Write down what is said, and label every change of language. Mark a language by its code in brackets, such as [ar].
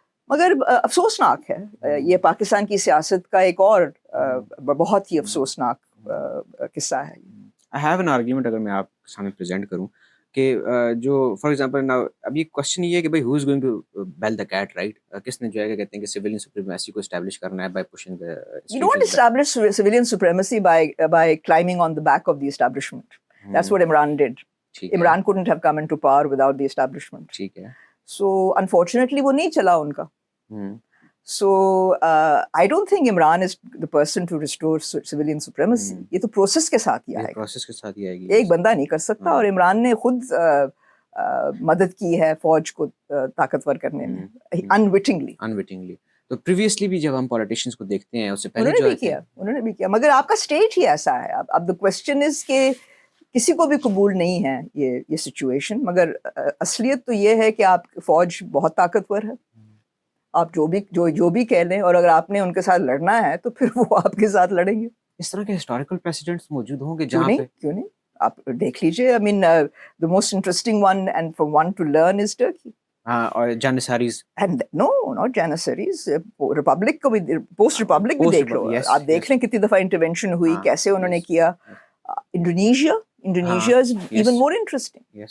[ur] مگر افسوسناک ہے, یہ پاکستان کی سیاست کا ایک اور بہت ہی افسوسناک قصہ ہے. [en] I have an argument [ur] اگر میں آپ کے سامنے پریزنٹ کروں کہ جو فار ایگزامپل اب یہ کوشچن یہ ہے کہ بھائی [en] who is going to bell the cat, right? [ur] کس نے جو ہے کہتے ہیں کہ civilian supremacy کو اسٹیبلش کرنا ہے [en] by pushing the You don't establish civilian supremacy by climbing on the back of the establishment. That's what Imran did. Imran couldn't have come into power without the establishment. [ur] ٹھیک ہے. [en] So unfortunately [ur] وہ نہیں چلا ان کا. [en] So I don't think Imran is the person to restore civilian supremacy. [ur] یہ تو process کے ساتھ ہی آئے گا, پروسیس کے ساتھ ہی آئے گی. ایک بندہ نہیں کر سکتا. اور عمران نے خود مدد کی ہے فوج کو طاقتور کرنے میں, unwittingly. تو پریویسلی بھی جب ہم پولیٹیشینز کو دیکھتے ہیں اس سے پہلے انہوں نے بھی کیا, مگر آپ کا اسٹیٹ ہی ایسا ہے. اب [en] the question is [ur] کہ کسی کو بھی قبول نہیں ہے یہ سچویشن, مگر اصلیت تو یہ ہے کہ آپ فوج بہت طاقتور ہے. آپ جو بھی کہہ لیں, اور اگر آپ نے ان کے ساتھ لڑنا ہے تو پھر وہ آپ کے ساتھ لڑیں گے. اس طرح کے ہسٹوریکل پریسیڈنٹس موجود ہوں گے جہاں پہ, کیوں نہیں, آپ دیکھ لیجیے. [en] I mean the most interesting one and for one to learn is Turkey. [ur] ہاں, اور جانساریز. [en] And no, not Janissaries, [ur] republic کو بھی, پوسٹ ریپبلک بھی دیکھ لو. آپ دیکھ لیں کتنی دفعہ انٹروینشن ہوئی, کیسے انہوں نے کیا. [en] Indonesia is even more interesting.